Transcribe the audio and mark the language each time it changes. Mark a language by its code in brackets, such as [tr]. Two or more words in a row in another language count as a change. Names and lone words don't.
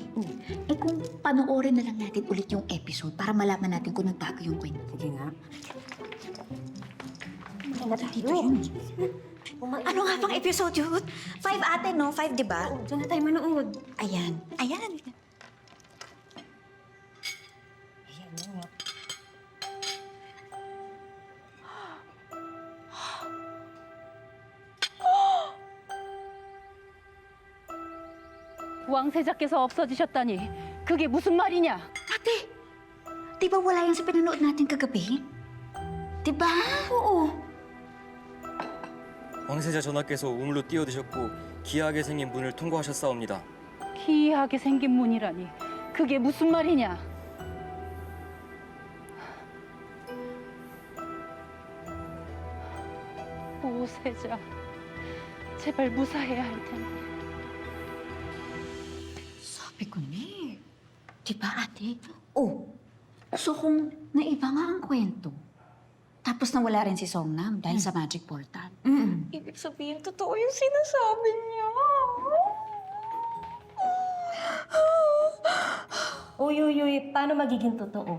[tl] Eh kung panoorin na lang natin ulit yung episode para malaman natin kung nagbago yung kwento. Sige nga. Dito yun. Ano nga pang episode yun? 5 ate, no? 5, di ba? Oo, dyan na tayo manood. Ayan. Ayan nga. [ko] 왕세자께서 없어지셨다니 그게 무슨 말이냐? [tl] Ate, di ba wala yan sa pinanood natin kagabi? Di ba? Oo. [ko] 왕세자 전하께서 우물로 뛰어드셨고 기이하게 생긴 문을 통과하셨사옵니다. 기이하게 생긴 문이라니 그게 무슨 말이냐? 오세자, 제발 무사해야 할 텐데. [tl] Sabi ko ni. Di ba, ate? Oh, so kung naiba nga ang kwento, tapos nawala rin si Songnam dahil sa [en] magic portal. [tl] Ibig sabihin, totoo yung sinasabi niya. Uy, paano magiging totoo?